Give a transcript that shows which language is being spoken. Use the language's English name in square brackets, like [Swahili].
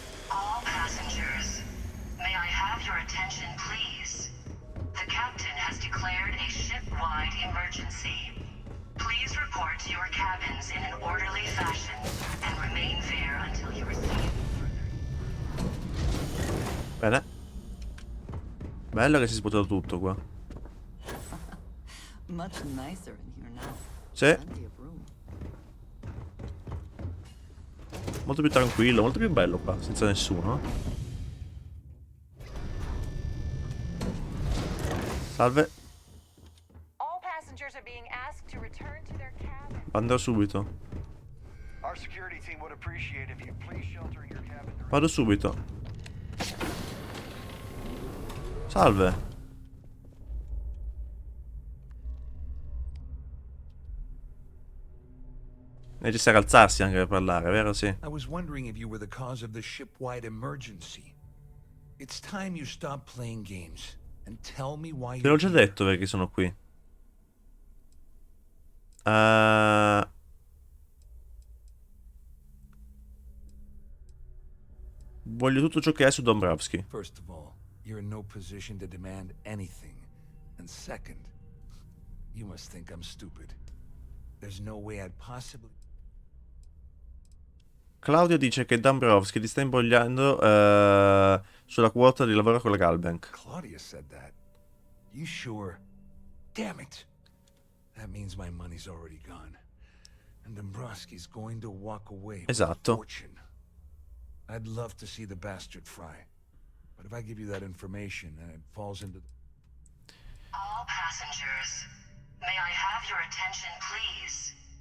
[English] All passengers, may I have your attention, please? The captain has declared a ship-wide emergency. Please report to your cabins in an orderly fashion and remain there until you receive. [Italian] Bene. Bello che si è svuotato tutto qua. [English] Much nicer in here now. [Italian] Sì. [English] Plenty of room. [Italian] Molto più tranquillo, molto più bello qua, senza nessuno. Salve. [English] All passengers are being asked to return to their cabin. [Italian] Andrò subito. [English] Our security team would appreciate if you please shelter in your cabin. [Italian] Vado subito. Salve. È necessario alzarsi anche per parlare, vero? Sì. [English] I was wondering if you were the cause of the ship-wide emergency. It's time you stop playing games and tell me why [Italian] Te l'ho [English] you're [Italian] già [English] here. [Italian] detto perché sono qui. Voglio tutto ciò che è su Dombrowski. [English] First of all, you're in no position to demand anything. And second, you must think I'm stupid. There's no way I'd possibly... [Italian] Claudio dice che Dombrowski ti sta imbogliando sulla quota di lavoro con la Galbank. [English] Claudia said that. You sure? Damn it. That means my money's already gone. And Dombrowski's going to walk away with a [Italian] Esatto. [English] fortune. I'd love to see the bastard fry. But if I give you that information and it falls into... All passengers, may I have your attention, please?